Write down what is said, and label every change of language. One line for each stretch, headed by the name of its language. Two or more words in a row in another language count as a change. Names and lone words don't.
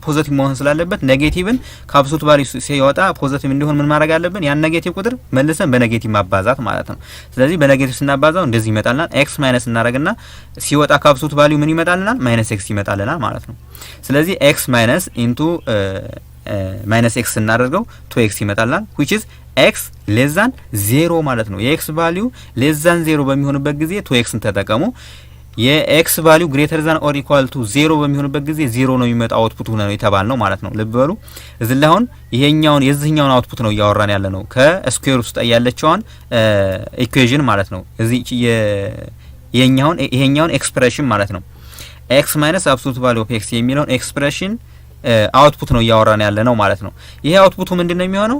Amharic: ፖዚቲቭ መሆን ስላለበት ኔጌቲቭን ከአብሶሉት ቫልዩ ሲወጣ ፖዚቲቭ እንዲሆን ምን ማድረግ አለብን? ያን ኔጌቲቭ ቁጥር መልሰን በኔጌቲቭ ማባዛት ማለት ነው። ስለዚህ በኔጌቲቭ ስናባዛው እንደዚህ ይመጣልናል።
English: x minus
Amharic: እናደርግና ሲወጣ ከአብሶሉት ቫልዩ ምን ይመጣልናል?
English: minus x
Amharic: ይመጣልናል ማለት ነው። ስለዚህ
English: x minus into minus x
Amharic: እናደርገው 2x ይመጣልናል
English: which is x less than 0
Amharic: ማለት ነው። የx ቫልዩ
English: less than 0
Amharic: በሚሆንበት ጊዜ 2x ን ተጠቀሙ። የx ቫልዩ
English: greater than or equal to 0
Amharic: በሚሆንበት ጊዜ 0 ነው የሚመጣው አውትፑት ነው የተባልነው ማለት ነው። ልብ በሉ እዚህ ላይ አሁን ይሄኛውን የዚህኛውን አውትፑት ነው እያወራን ያለ ነው ከስኩዌር ውስጥ ያለችውን ኢኩዌሽን ማለት ነው። እዚህ ይሄኛውን ኤክስፕሬሽን ማለት ነው
English: x minus absolute value of x
Amharic: የሚለውን ኤክስፕሬሽን አውትፑት ነው እያወራን ያለ ነው ማለት ነው። ይሄ አውትፑቱ ምንድነው የሚሆነው?